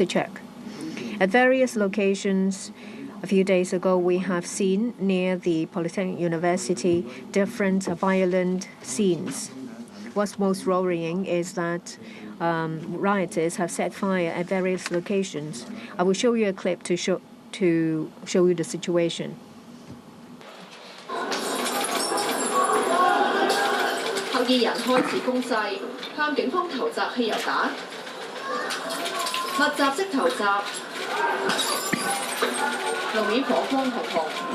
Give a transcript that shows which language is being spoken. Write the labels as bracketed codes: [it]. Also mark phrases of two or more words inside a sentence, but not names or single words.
[en] Cheuk, at various locations a few days ago, we have seen near the Polytechnic University different violent scenes. What's most worrying is that rioters have set fire at various locations. I will show you a clip to show you the situation. [yue] 黑衣人開始攻勢，向警方投擲汽油彈，密集式投擲，路面火光紅紅。